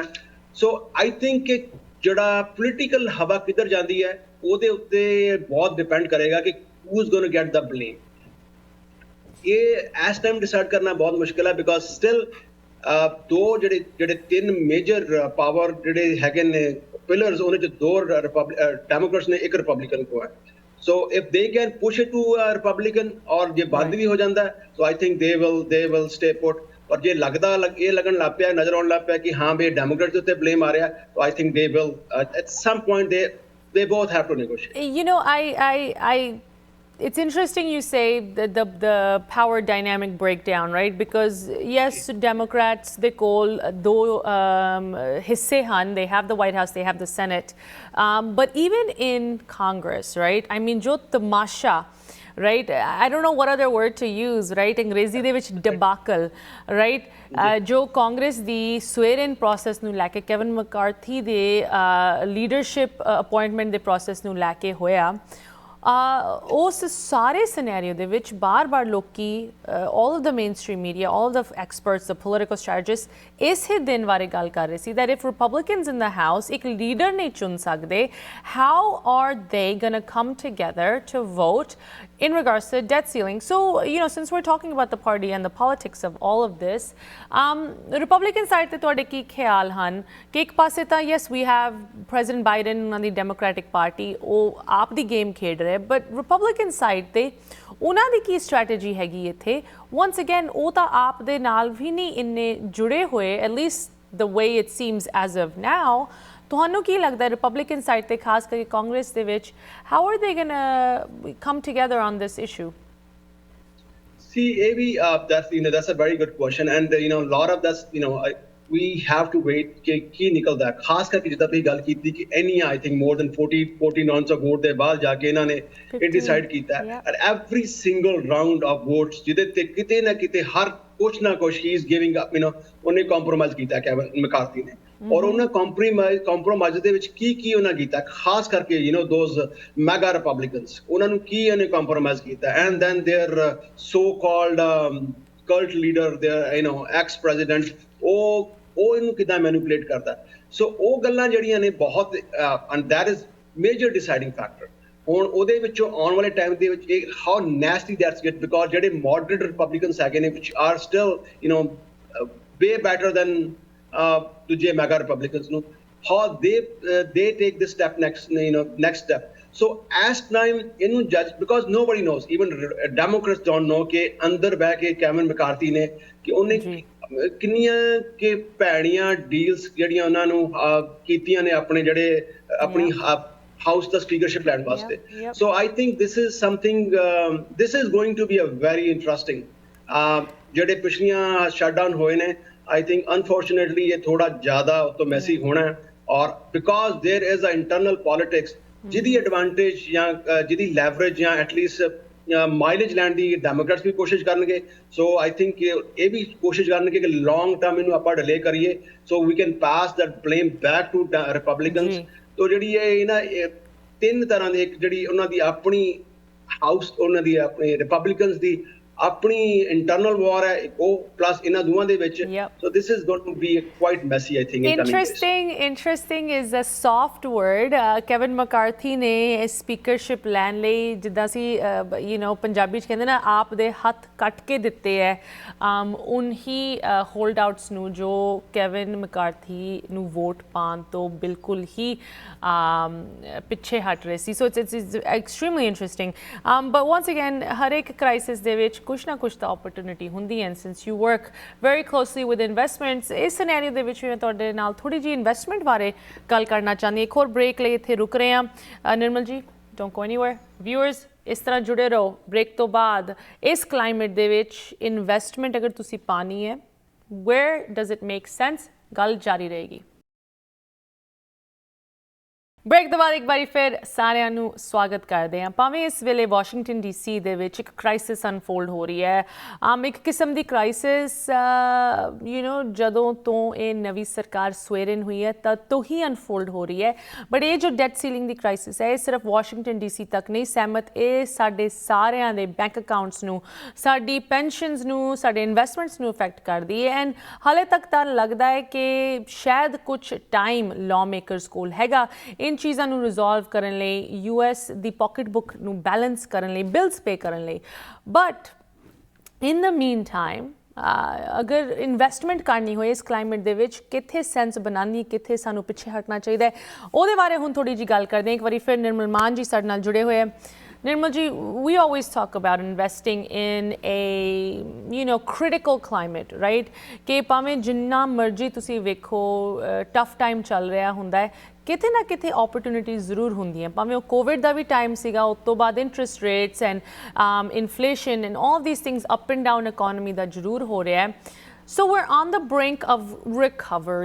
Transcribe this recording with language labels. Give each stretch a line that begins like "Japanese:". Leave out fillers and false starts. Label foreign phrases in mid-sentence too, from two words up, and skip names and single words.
Punjabi: ਸੋ
English: I think
Punjabi: ਕਿ ਜਿਹੜਾ ਪੋਲੀਟੀਕਲ ਹਵਾ ਕਿੱਧਰ ਜਾਂਦੀ ਹੈ ਉਹਦੇ ਉੱਤੇ ਬਹੁਤ ਡਿਪੈਂਡ ਕਰੇਗਾ ਕਿ
English: who is going to get the blame.
Punjabi: ਇਹ ਇਸ
English: time decide
Punjabi: ਕਰਨਾ ਬਹੁਤ ਮੁਸ਼ਕਿਲ ਹੈ,
English: because still
Punjabi: ਜਿਹੜੇ 3
English: major power
Punjabi: ਜਿਹੜੇ ਹੈਗੇ ਨੇ ਪਿਲਰਸ, ਉਹਦੇ ਚ 2 ਡੈਮੋਕ੍ਰੇਟਸ ਨੇ, 1 ਰਿਪਬਲਿਕਨ ਕੋ ਹੈ।
English: So if they can push it to a Republican or
Punjabi: ਜੇ ਬੰਦ ਭੀ ਹੋ ਜਾਂਦਾ ਹੈ,
English: so I think they will stay put.
Punjabi: ਔਰ ਜੇ ਯੇ ਲੱਗਣ ਲੱਗ ਪਿਆ ਨਜ਼ਰ ਆਉਣ ਲੱਗ ਪਿਆ ਕਿ ਹਾਂ ਭਾਈ ਡੈਮੋਕ੍ਰੇਟ ਕੇ ਊਪਰ ਬਲੇਮ ਆ ਰਿਹਾ ਹੈ, ਤੋ
English: I think they will at some point they both have to negotiate. You know, it's interesting you say the power dynamic breakdown, right? Because yes, Democrats they call
Punjabi: ਦੋ ਹਿੱਸੇ ਹਨ,
English: they have the White House, they have the Senate, but even in Congress, right? I mean,
Punjabi: ਜੋ ਤਮਾਸ਼ਾ,
English: right? I don't know what other word to use, right?
Punjabi: अंग्रेजी ਦੇ ਵਿੱਚ
English: debacle, right?
Punjabi: ਜੋ ਕਾਂਗਰਸ ਦੀ
English: swearing process
Punjabi: ਨੂੰ ਲੈ ਕੇ ਕੈਵਨ ਮਕਾਰਥੀ ਦੇ
English: leadership appointment
Punjabi: ਦੇ process ਨੂੰ ਲੈ ਕੇ ਹੋਇਆ, ਉਸ ਸਾਰੇ ਸਿਨੈਰੀਓ ਦੇ ਵਿੱਚ ਬਾਰ-ਬਾਰ ਲੋਕੀ
English: all of the mainstream media, all of the experts, the political strategists
Punjabi: ਇਸੇ ਦਿਨ ਬਾਰੇ ਗੱਲ ਕਰ ਰਹੇ ਸੀ
English: that if Republicans in the House
Punjabi: ਇੱਕ ਲੀਡਰ ਨਹੀਂ ਚੁਣ ਸਕਦੇ,
English: how are they going to come together to vote in regards to debt ceiling? So, you know, since we're talking about the party and the politics of all of this, Republican side
Punjabi: ਤੇ ਤੁਹਾਡੇ ਕੀ ਖਿਆਲ ਹਨ ਕਿ ਇੱਕ ਪਾਸੇ ਤਾਂ
English: yes we have President Biden
Punjabi: ਉਹਨਾਂ ਦੀ Democratic Party ਉਹ ਆਪ ਦੀ ਗੇਮ ਖੇਡ ਰਹੇ,
English: but Republican side
Punjabi: ਤੇ ਉਹਨਾਂ ਦੀ ਕੀ ਸਟ੍ਰੈਟਜੀ ਹੈਗੀ ਇੱਥੇ?
English: once again
Punjabi: ਉਹ ਤਾਂ ਆਪ ਦੇ ਨਾਲ ਵੀ ਨਹੀਂ ਇੰਨੇ ਜੁੜੇ ਹੋਏ,
English: at least the way it seems as of now.
Punjabi: ਤੁਹਾਨੂੰ ਕੀ ਲੱਗਦਾ
English: Republican side
Punjabi: ਤੇ ਖਾਸ ਕਰਕੇ ਕਾਂਗਰਸ ਦੇ ਵਿੱਚ
English: how are they going to come together on this issue? See, Avi, that's a very good question, and you know, a lot of that's, you know, we have to wait
Punjabi: ਕਿ ਕੀ ਨਿਕਲਦਾ। ਖਾਸ ਕਰਕੇ ਜਿੱਦਾਂ ਤੁਸੀਂ ਗੱਲ ਕੀਤੀ ਕਿ
English: any I think more than 40 rounds of vote
Punjabi: ਦੇ ਬਾਅਦ ਜਾ ਕੇ ਇਹਨਾਂ ਨੇ ਇਹ ਡਿਸਾਈਡ ਕੀਤਾ,
English: and every single round of votes
Punjabi: ਜਿਹਦੇ ਤੇ ਕਿਤੇ ਨਾ ਕਿਤੇ ਹਰ ਕੁਛ ਨਾ ਕੁਛ
English: he is giving up, you know,
Punjabi: ਉਹਨੇ ਕੰਪਰੋਮਾਈਜ਼ ਕੀਤਾ ਕੈਵਨ ਮੈਕਾਰਥੀ ਨੇ। ਔਰ ਉਹਨਾਂ ਕੰਪਰੋਮਾਈਜ਼ ਦੇ ਵਿੱਚ ਕੀ ਉਹਨਾਂ ਕੀਤਾ, ਖਾਸ ਕਰਕੇ
English: you know those mega Republicans,
Punjabi: ਉਹਨਾਂ ਨੂੰ ਕੀ ਉਹਨੇ ਕੰਪਰੋਮਾਈਜ਼ ਕੀਤਾ,
English: and then their so called cult leader, their you know ex president,
Punjabi: ਉਹ ਇਹਨੂੰ ਕਿਦਾਂ ਮੈਨੀਪੂਲੇਟ ਕਰਦਾ। ਸੋ ਉਹ ਗੱਲਾਂ ਜਿਹੜੀਆਂ ਨੇ ਬਹੁਤ
English: and that is major deciding factor।
Punjabi: ਹੁਣ ਉਹਦੇ ਵਿੱਚੋਂ ਆਉਣ ਵਾਲੇ ਟਾਈਮ ਦੇ ਵਿੱਚ ਇਹ
English: how nasty that's get, because
Punjabi: ਜਿਹੜੇ
English: moderate Republicans
Punjabi: ਹੈਗੇ ਨੇ
English: which are still you know way better than
Punjabi: ਦੂਜੇ ਮੈਗਾ Republicans ਨੂੰ,
English: how they take this step next step। so as time
Punjabi: ਇਹਨੂੰ
English: judge, because nobody knows, even Democrats don't know
Punjabi: ਕਿ ਅੰਦਰ ਬਹਿ ਕੇ ਕੈਵਨ ਮੈਕਾਰਥੀ ਨੇ ਕਿ ਉਹਨੇ ਕਿੰਨੀਆਂ ਕਿ ਭੈੜੀਆਂ ਡੀਲਸ ਜਿਹੜੀਆਂ ਉਹਨਾਂ ਨੂੰ ਕੀਤੀਆਂ ਨੇ ਆਪਣੇ ਜਿਹੜੇ ਆਪਣੀ ਹਾਊਸ ਦਾ ਸਪੀਕਰਸ਼ਿਪ ਲੈਣ ਵਾਸਤੇ।
English: so I think this is something this is going to be a very interesting
Punjabi: ਜਿਹੜੇ ਪਿਛਲੀਆਂ ਸ਼ਟਡਾਊਨ ਹੋਏ ਨੇ,
English: I think unfortunately
Punjabi: ਯੇ ਥੋੜ੍ਹਾ ਜ਼ਿਆਦਾ ਤੋ ਮੈਸੀ ਹੋਣਾ ਹੈ, ਔਰ
English: because there is a internal politics
Punjabi: जिदी advantage या जिदी leverage या
English: at least mileage
Punjabi: ਲੈਣ ਦੀ ਡੈਮੋਕ੍ਰੇਟਸ ਭੀ ਕੋਸ਼ਿਸ਼ ਕਰਨਗੇ।
English: so I think
Punjabi: ਯੇ ਭੀ ਕੋਸ਼ਿਸ਼ ਕਰਨਗੇ ਕਿ
English: long term
Punjabi: ਇਨ੍ਹੂੰ ਆਪਾਂ delay ਕਰੀਏ
English: so we can pass that blame back to Republicans।
Punjabi: तो ਜਿਹੜੀ ਇਹ ਨਾ ਤਿੰਨ ਤਰ੍ਹਾਂ ਦੇ, ਇੱਕ ਜਿਹੜੀ ਉਹਨਾਂ ਦੀ ਆਪਣੀ ਹਾਊਸ, ਉਹਨਾਂ ਦੀ ਆਪਣੇ Republicans ਦੀ ਆਪਣੀ
English: internal war
Punjabi: ਹੈ ਉਹ, plus ਇਹਨਾਂ ਦੋਵਾਂ ਦੇ ਵਿੱਚ।
English: so this is going to be quite messy I think in coming days। interesting is a soft word।
Punjabi: ਕੈਵਨ ਮੈਕਾਰਥੀ ਨੇ ਸਪੀਕਰਸ਼ਿਪ ਲੈਣ ਲਈ ਜਿੱਦਾਂ ਅਸੀਂ
English: you know
Punjabi: ਪੰਜਾਬੀ 'ਚ ਕਹਿੰਦੇ ਨਾ ਆਪ ਦੇ ਹੱਥ ਕੱਟ ਕੇ ਦਿੱਤੇ ਹੈ ਉਨਹੀ ਹੋਲਡ ਆਊਟਸ ਨੂੰ ਜੋ ਕੈਵਨ ਮੈਕਾਰਥੀ ਨੂੰ ਵੋਟ ਪਾਉਣ ਤੋਂ ਬਿਲਕੁਲ ਹੀ ਪਿੱਛੇ ਹਟ ਰਹੇ ਸੀ।
English: so it's extremely interesting, but once again
Punjabi: ਹਰ ਇੱਕ ਕ੍ਰਾਈਸਿਸ ਦੇ ਵਿੱਚ ਕੁਛ ਨਾ ਕੁਛ ਤਾਂ opportunity ਹੁੰਦੀ ਹੈ,
English: and since you work very closely with investments,
Punjabi: ਇਸ ਸਿਨੈਰੀਓ ਦੇ ਵਿੱਚ ਮੈਂ ਤੁਹਾਡੇ ਨਾਲ ਥੋੜੀ ਜਿਹੀ ਇਨਵੈਸਟਮੈਂਟ ਬਾਰੇ ਗੱਲ ਕਰਨਾ ਚਾਹੁੰਦੀ। ਇੱਕ ਹੋਰ ਬ੍ਰੇਕ ਲਈ ਇੱਥੇ ਰੁਕ ਰਹੇ ਹਾਂ। ਨਿਰਮਲ ਜੀ
English: don't go anywhere,
Punjabi: viewers ਇਸ ਤਰ੍ਹਾਂ ਜੁੜੇ ਰਹੋ। ਬ੍ਰੇਕ ਤੋਂ ਬਾਅਦ ਇਸ ਕਲਾਈਮੇਟ ਦੇ ਵਿੱਚ ਇਨਵੈਸਟਮੈਂਟ ਅਗਰ ਤੁਸੀਂ ਪਾਣੀ ਹੈ,
English: where does it make sense,
Punjabi: ਗੱਲ ਜਾਰੀ ਰਹੇਗੀ। ਬ੍ਰੇਕ ਤੋਂ ਬਾਅਦ ਇੱਕ ਵਾਰੀ ਫਿਰ ਸਾਰਿਆਂ ਨੂੰ ਸਵਾਗਤ ਕਰਦੇ ਹਾਂ। ਭਾਵੇਂ ਇਸ ਵੇਲੇ ਵਾਸ਼ਿੰਗਟਨ DC ਦੇ ਵਿੱਚ ਇੱਕ
English: crisis unfold
Punjabi: ਹੋ ਰਹੀ ਹੈ, ਇੱਕ ਕਿਸਮ ਦੀ ਕ੍ਰਾਈਸਿਸ
English: you know
Punjabi: ਜਦੋਂ ਤੋਂ ਇਹ ਨਵੀਂ ਸਰਕਾਰ ਸਵੇਰਨ ਹੋਈ ਹੈ ਤਦ ਤੋਂ ਹੀ ਅਨਫੋਲਡ ਹੋ ਰਹੀ ਹੈ, ਬਟ ਇਹ ਜੋ
English: debt ceiling
Punjabi: ਦੀ ਕ੍ਰਾਈਸਿਸ ਹੈ ਇਹ ਸਿਰਫ ਵਾਸ਼ਿੰਗਟਨ DC ਤੱਕ ਨਹੀਂ ਸਹਿਮਤ, ਇਹ ਸਾਡੇ ਸਾਰਿਆਂ ਦੇ
English: bank accounts
Punjabi: ਨੂੰ, ਸਾਡੀ ਪੈਨਸ਼ਨਸ ਨੂੰ, ਸਾਡੇ ਇਨਵੈਸਟਮੈਂਟਸ ਨੂੰ ਇਫੈਕਟ ਕਰਦੀ ਹੈ। ਐਂਡ ਹਾਲੇ ਤੱਕ ਤਾਂ ਲੱਗਦਾ ਹੈ ਕਿ ਸ਼ਾਇਦ ਕੁਛ
English: time law makers
Punjabi: ਕੋਲ ਹੈਗਾ
Hindi: इन चीज़ों
Punjabi: ਨੂੰ ਰਿਜ਼ੋਲਵ ਕਰਨ ਲਈ, US ਦੀ
English: pocket book
Punjabi: ਨੂੰ ਬੈਲੈਂਸ ਕਰਨ ਲਈ,
English: bills pay
Punjabi: ਕਰਨ ਲਈ।
English: but in the mean time
Punjabi: ਅਗਰ ਇਨਵੈਸਟਮੈਂਟ ਕਰਨੀ ਹੋਏ ਇਸ ਕਲਾਈਮੇਟ ਦੇ ਵਿੱਚ ਕਿੱਥੇ ਸੈਂਸ ਬਣਾਉਣੀ, ਕਿੱਥੇ ਸਾਨੂੰ ਪਿੱਛੇ ਹਟਣਾ ਚਾਹੀਦਾ ਹੈ, ਉਹਦੇ ਬਾਰੇ ਹੁਣ ਥੋੜ੍ਹੀ ਜਿਹੀ ਗੱਲ ਕਰਦੇ ਹਾਂ। ਇੱਕ ਵਾਰੀ ਫਿਰ ਨਿਰਮਲ ਮਾਨ ਜੀ ਸਾਡੇ ਨਾਲ ਜੁੜੇ ਹੋਏ ਹੈ। Nirmal ji,
English: we always talk about investing in a critical climate, right?
Punjabi: ਕਿ ਭਾਵੇਂ ਜਿੰਨਾ ਮਰਜ਼ੀ ਤੁਸੀਂ ਵੇਖੋ
English: tough time
Punjabi: ਚੱਲ ਰਿਹਾ ਹੁੰਦਾ ਹੈ, ਕਿਤੇ ਨਾ ਕਿਤੇ opportunities ਜ਼ਰੂਰ ਹੁੰਦੀਆਂ ਭਾਵੇਂ ਉਹ ਕੋਵਿਡ ਦਾ ਵੀ ਟਾਈਮ ਸੀਗਾ ਉਸ ਤੋਂ ਬਾਅਦ
English: interest rates and inflation and all these things up and down economy
Punjabi: ਦਾ ਜ਼ਰੂਰ ਹੋ ਰਿਹਾ ਹੈ.
English: So we're on the brink of recovery.